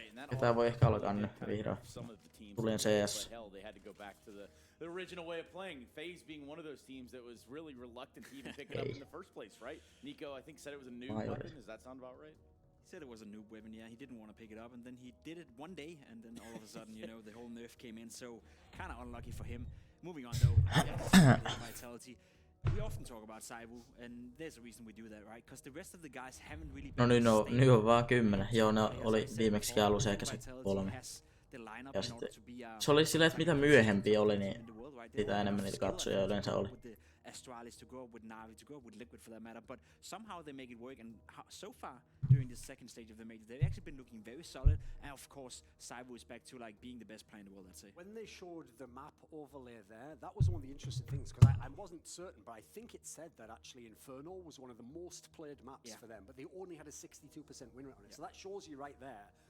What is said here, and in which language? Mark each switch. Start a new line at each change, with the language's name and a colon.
Finnish: Ketään voi ehkä alkaa nyt vihdoin. Tulin CS.
English: The original way of playing, FaZe being one of those teams that was really reluctant to even pick it up in the first place, right? Nico, I think, said it was a noob weapon. Does that sound about right? He said it was a noob weapon, yeah. He didn't want to pick it up, and then he did it one day, and then all of a sudden, you know, the whole nerf came in, so kind of unlucky for him. Moving on, though, Vitality. We often talk about Saivu, and there's a reason we do that, right? Because the rest of the guys haven't really been...
Finnish: No, nyt on vaan 10. Joo, ne oli viimeksikin alussa ehkä se 3. Ja sitten se oli silleen, että mitä myöhempi oli, niin sitä enemmän niitä katsoja yleensä oli.
English: Astralis to grow, with Navi to grow, with Liquid for that matter, but somehow they make it work, and so far during this second stage of the major, they've actually been looking very solid, and of course, Saivu is back to like being the best player in the world, I'd say. When they showed the map overlay there, that was one of the interesting things, because I wasn't certain, but I think it said that actually Inferno was one of the most played maps for them, but they only had a 62% win rate on it, so that shows you right there.